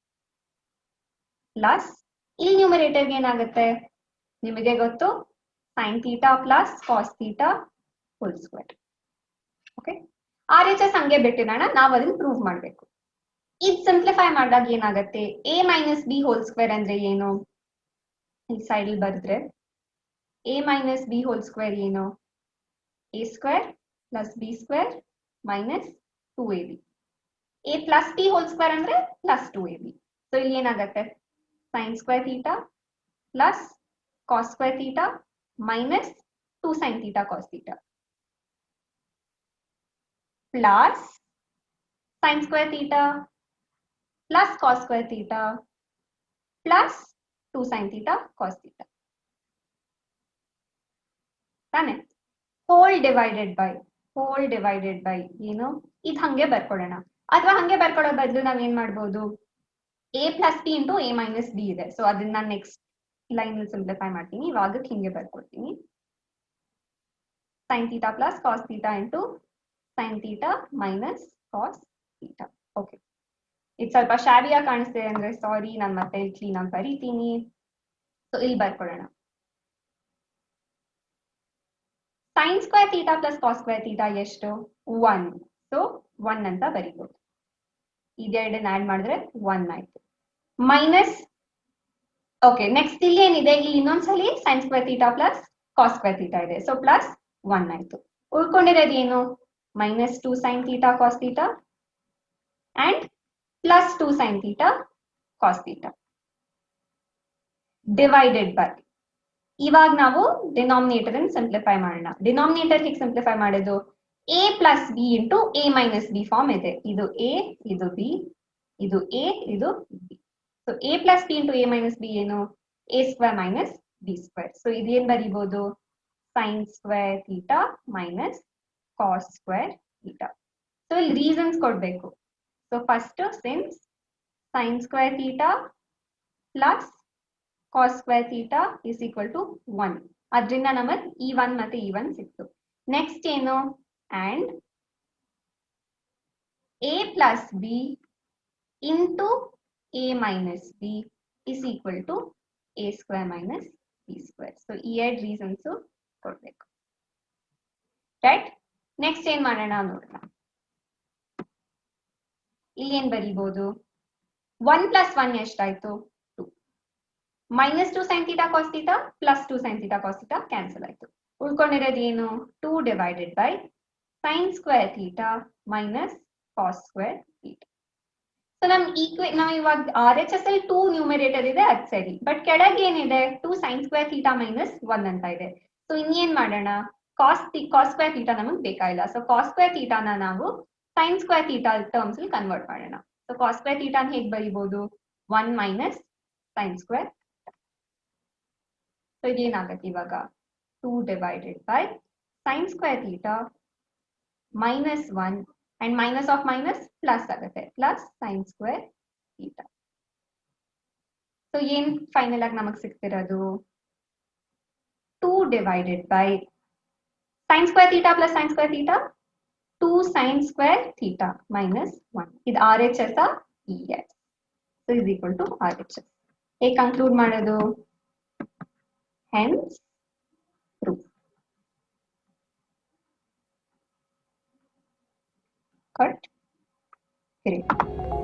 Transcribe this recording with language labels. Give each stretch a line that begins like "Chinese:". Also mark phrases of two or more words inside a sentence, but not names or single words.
English: ಪ್ಲಸ್
Kannada: ಇಲ್ಲಿ ನ್ಯೂಮರೇಟರ್ಗೆ ಏನಾಗುತ್ತೆ, ನಿಮಗೆ ಗೊತ್ತು,
English: sine theta plus cos theta whole square.
Kannada: ಓಕೆ, RHS ಹಂಗೆ ಬಿಟ್ಟಿರೋಣ, ನಾವು ಅದನ್ನ ಪ್ರೂವ್ ಮಾಡಬೇಕು. ಇದು ಸಿಂಪ್ಲಿಫೈ ಮಾಡಿದಾಗ ಏನಾಗುತ್ತೆ,
English: A minus B whole square
Kannada: ಅಂದ್ರೆ ಏನು, ಈ ಸೈಡ್ ಬರೆದ್ರೆ
English: a minus b whole square ಏನು a square plus b square minus 2ab. a plus b whole square ಅಂದ್ರೆ plus 2ab. ಸೊ
Kannada: ಇಲ್ಲಿ ಏನಾಗುತ್ತೆ
English: sin square theta plus cos square theta minus 2 sin theta cos theta plus sin square theta plus cos square theta plus 2 sin theta cos theta.
Kannada: ತಾನೆ
English: whole divided by
Kannada: ಏನು ಇದು ಹಂಗೆ ಬರ್ಕೊಳ್ಳೋಣ ಅಥವಾ ಹಂಗೆ ಬರ್ಕೊಳ್ಳೋ ಬದಲು ನಾವ್ ಏನ್ ಮಾಡ್ಬೋದು
English: a plus b into a minus b
Kannada: ಇದೆ ಸೊ ಅದನ್ನ
English: next line
Kannada: ಅಲ್ಲಿ ಸಿಂಪ್ಲಿಫೈ ಮಾಡ್ತೀನಿ ಇವಾಗ ಹಿಂಗೆ ಬರ್ಕೊಳ್ತೀನಿ
English: sin theta plus cos theta into sin theta minus cos theta.
Kannada: ಓಕೆ ಇದು ಸ್ವಲ್ಪ ಶಾವಿಯಾಗಿ ಕಾಣಿಸ್ತಿದೆ ಅಂದ್ರೆ ಸಾರಿ ನಾನು ಮತ್ತೆ ಕ್ಲೀನ್ ಆಗಿ ಬರೀತೀನಿ ಸೊ ಇಲ್ಲಿ ಬರ್ಕೊಳ್ಳೋಣ sin
English: square theta plus cos square theta
Kannada: ಎಷ್ಟು 1 ಸೊ 1 ಅಂತ ಬರೀಬಹುದು ಇದೆರಡನ್ನ ಆಡ್ ಮಾಡಿದ್ರೆ 1 ಆಯ್ತು
English: minus okay next
Kannada: ಇಲ್ಲಿ ಏನಿದೆ ಇಲ್ಲಿ ಇನ್ನೊಂದ್ಸಲಿ
English: sin square theta plus cos square theta ಇದೆ so plus 1
Kannada: ಆಯ್ತು ಉಳ್ಕೊಂಡಿರೋದು ಏನು
English: minus 2 sin theta cos theta and plus 2 sin theta cos theta divided by
Kannada: ಇವಾಗ ನಾವು ಡಿನಾಮಿನೇಟರ್ ಅನ್ನು ಸಿಂಪ್ಲಿಫೈ ಮಾಡೋಣ ಡಿನಾಮಿನೇಟರ್ ಹೇಗೆ ಸಿಂಪ್ಲಿಫೈ ಮಾಡೋದು
English: a plus b into a minus b
Kannada: ಫಾರ್ಮ್ ಇದೆ ಇದು a ಇದು b ಇದು a ಇದು b ಸೊ
English: a plus b into a minus b
Kannada: ಏನು
English: a square minus b square
Kannada: ಸೊ ಇದೇನ್ ಬರೀಬಹುದು
English: sin square theta minus cos square theta
Kannada: ಸೊ ಇಲ್ಲಿ ರೀಸನ್ಸ್ ಕೊಡ್ಬೇಕು
English: so first since sin square theta plus cos square theta is equal to 1
Kannada: ಅದರಿಂದ ನಮಗೆ e1 ಮತ್ತೆ e1 ಸಿಕ್ತು ನೆಕ್ಸ್ಟ್ ಏನು and
English: a plus b into a minus b is equal to a square minus b square so
Kannada: ಈ ಎರಡು ರೀಸನ್ಸ್ ಕೊಡ್ಬೇಕು
English: right next
Kannada: ಏನ್ ಮಾಡೋಣ ನೋಡೋಣ ಇಲ್ಲಿ ಏನ್ ಬರೀಬಹುದು
English: 1 plus 1 ಎಷ್ಟಾಯ್ತು minus 2 sin theta cos theta plus 2 sin theta cos theta cancel
Kannada: ಆಯ್ತು ಉಳ್ಕೊಂಡಿರೋದು ಏನು
English: 2 divided by sin square theta minus cos square theta ಸೊ
Kannada: ನಮ್ ನಾವು ಇವಾಗ RHS ಅಲ್ಲಿ 2 ನ್ಯೂಮರೇಟರ್ ಇದೆ ಅದ್ ಸರಿ ಬಟ್ ಕೆಳಗೆ ಏನಿದೆ
English: 2 sin square theta minus 1
Kannada: ಅಂತ ಇದೆ ಸೊ ಇನ್ನೇನ್ ಮಾಡೋಣ
English: cos square theta
Kannada: ನಮಗೆ ಬೇಕಾಗಿಲ್ಲ
English: ಸೊ cos square theta
Kannada: ನ ನಾವು
English: sin square theta ಟರ್ಮ್ಸ್
Kannada: ಅಲ್ಲಿ ಕನ್ವರ್ಟ್ ಮಾಡೋಣ
English: ಸೊ cos square theta
Kannada: ನ ಹೇಗೆ ಬರೀಬಹುದು
English: 1 minus sin square ಸೊ
Kannada: ಇದೇನಾಗುತ್ತೆ ಇವಾಗ
English: 2 divided by sin square theta minus 1 and minus of minus plus ಆಗುತ್ತೆ plus sin square theta ಸೊ
Kannada: ಏನ್ ಫೈನಲ್ ಆಗಿ ನಮಗೆ ಸಿಗ್ತಿರೋದು
English: 2 divided by sin square theta plus sin square theta 2 sin square theta minus 1 ಇದು RHS ES so is equal to RHS
Kannada: ಹೇಗೆ ಕನ್ಕ್ಲೂಡ್ ಮಾಡೋದು
English: hence proof cut great